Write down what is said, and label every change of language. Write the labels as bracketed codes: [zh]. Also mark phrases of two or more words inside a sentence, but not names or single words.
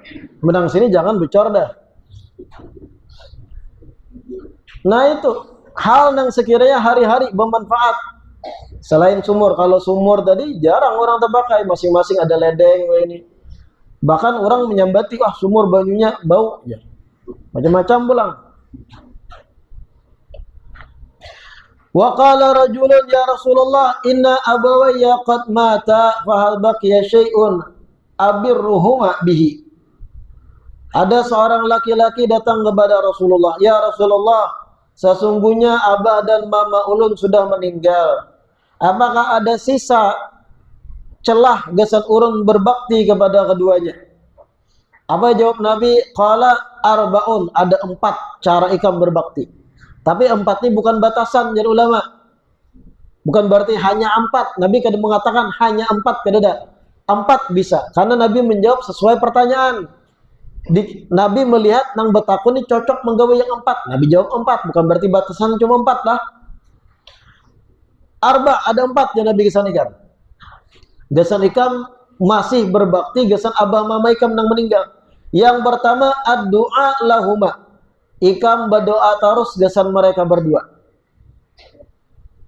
[bjn] Menang sini jangan bocor dah. Nah itu hal yang sekiranya hari-hari bermanfaat. [id] Selain sumur, kalau sumur tadi jarang orang terpakai, masing-masing ada ledeng ini. [bjn] Bahkan orang menyambati, wah sumur banyunya bau ya. Macam-macam pulang. [ar] وقال رجل يا رسول الله إن أبوي قد ماتا فهل بقي شيء أبرهما به. [bjn] Ada seorang laki-laki datang kepada Rasulullah, ya Rasulullah, sesungguhnya abah dan mama ulun sudah meninggal. Apakah ada sisa celah gesan urun berbakti kepada keduanya? [id] Apa jawab Nabi? [ar] قال أربعة, [bjn] ada 4 cara ikam berbakti. [id] Tapi 4 ini bukan batasan jadi ulama. Bukan berarti hanya 4. [bjn] Nabi kadang mengatakan hanya 4, kada. [id] 4 bisa. Karena Nabi menjawab sesuai pertanyaan. [bjn] Nabi melihat nang betakun ini cocok menggawe yang 4. Nabi jawab 4, bukan berarti batasan cuma 4 lah. Arba, ada 4 yang Nabi kesanikan. Gesan ikam masih berbakti gesan abah mama ikam nang meninggal. Yang pertama [ar] الدعاء لهما. [bjn] Ikam berdoa terus gesan mereka berdua.